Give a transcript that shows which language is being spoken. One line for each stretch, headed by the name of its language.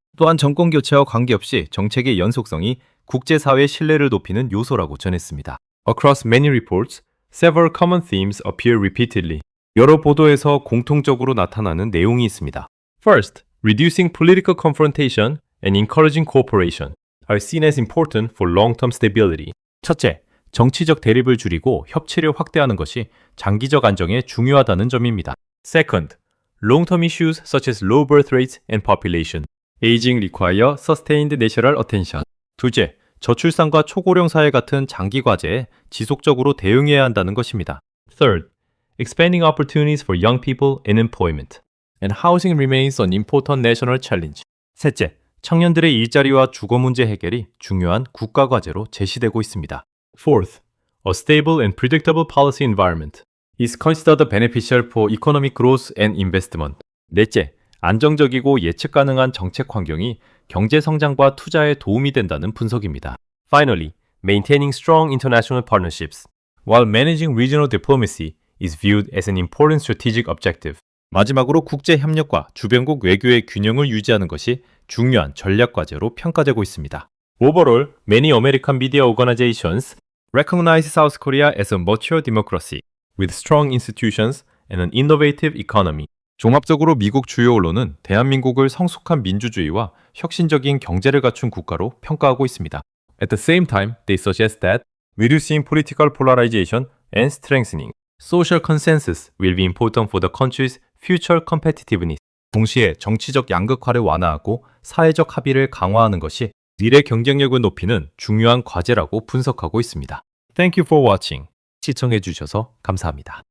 Korean: 또한 정권 교체와 관계없이 정책의 연속성이 국제사회의 신뢰를 높이는 요소라고 전했습니다.
English: Across many reports, several common themes appear repeatedly.
Korean: 여러 보도에서 공통적으로 나타나는 내용이 있습니다.
English: First, reducing political confrontation and encouraging cooperation are seen as important for long-term stability.
Korean: 첫째, 정치적 대립을 줄이고 협치를 확대하는 것이 장기적 안정에 중요하다는 점입니다.
English: Second, long-term issues such as low birth rates and population, aging require sustained national attention.
Korean: 둘째, 저출산과 초고령 사회 같은 장기 과제에 지속적으로 대응해야 한다는 것입니다.
English: Third, expanding opportunities for young people in employment and housing remains an important national challenge.
Korean: 셋째, 청년들의 일자리와 주거 문제 해결이 중요한 국가 과제로 제시되고 있습니다.
English: Fourth, a stable and predictable policy environment is considered beneficial for economic growth and investment.
Korean: 넷째, 안정적이고 예측 가능한 정책 환경이 경제 성장과 투자에 도움이 된다는 분석입니다.
English: Finally, maintaining strong international partnerships, while managing regional diplomacy is viewed as an important strategic objective.
Korean: 마지막으로 국제 협력과 주변국 외교의 균형을 유지하는 것이 중요한 전략 과제로 평가되고 있습니다.
English: Overall, many American media organizations recognize South Korea as a mature democracy with strong institutions and an innovative economy.
Korean: 종합적으로 미국 주요 언론은 대한민국을 성숙한 민주주의와 혁신적인 경제를 갖춘 국가로 평가하고 있습니다.
English: At the same time, they suggest that reducing political polarization and strengthening social consensus will be important for the country's future competitiveness.
Korean: 동시에 정치적 양극화를 완화하고 사회적 합의를 강화하는 것이 미래 경쟁력을 높이는 중요한 과제라고 분석하고 있습니다.
English: Thank you for watching.
Korean: 시청해 주셔서 감사합니다.